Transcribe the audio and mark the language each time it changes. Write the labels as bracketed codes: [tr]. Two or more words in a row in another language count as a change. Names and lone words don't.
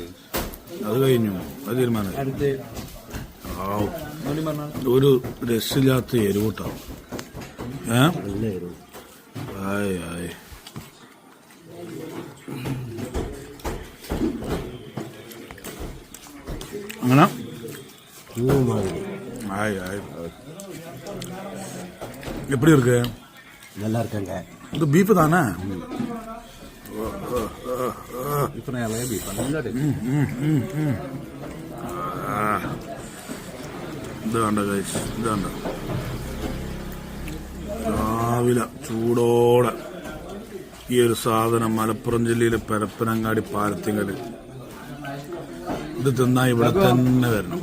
[ml] അത് കഴിഞ്ഞു. അത് തീരുമാനം. ഒരു രസില്ലാത്ത എരിവൂട്ടാവും. ആയ് ആയ് അങ്ങനെ [ta] ஆய் ஆய் எப்படி இருக்கு? நல்லா இருக்குங்க. இது பீஃப் தானே? இளைய பீஃப் നല്ല [ml] ഇതാണ്ട ഗൈസ്, ഇതാണ്ട രാവിലെ ചൂടോടെ ഈ ഒരു സാധനം മലപ്പുറം ജില്ലയിലെ പരപ്പനങ്ങാടി പാലത്തിങ്കല് ഇത് തിന്നാ ഇവിടെ തന്നെ വരണം.